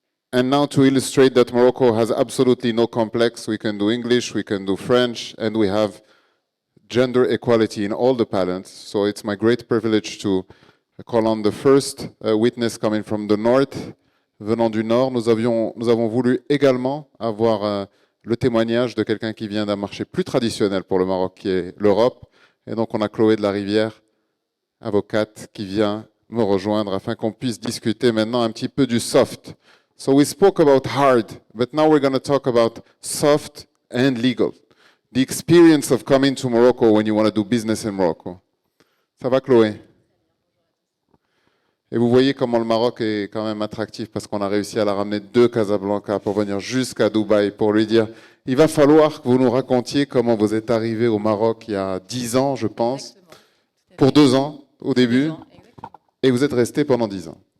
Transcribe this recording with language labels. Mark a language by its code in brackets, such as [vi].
[en] And now, to illustrate that Morocco has absolutely no complex, we can do English, we can do French, and we have gender equality in all the panels. So it's my great privilege to call on the first witness coming from the north. [fr] Venant du Nord, nous avons voulu également avoir le témoignage de quelqu'un qui vient d'un marché plus traditionnel pour le Maroc, qui est l'Europe. Et donc on a Chloé de la Rivière, avocate, qui vient me rejoindre afin qu'on puisse discuter maintenant un petit peu du soft. [en] So we spoke about hard, but now we're going to talk about soft and legal. The experience of coming to Morocco when you want to do business in Morocco. [fr] Ça va, Chloé? Et vous voyez comment le Maroc est quand même attractif, parce qu'on a réussi à la ramener de Casablanca pour venir jusqu'à Dubaï pour lui dire « Il va falloir que vous nous racontiez comment vous êtes arrivé au Maroc il y a 10 ans, je pense, pour 2 ans au début, et vous êtes resté pendant 10 ans. »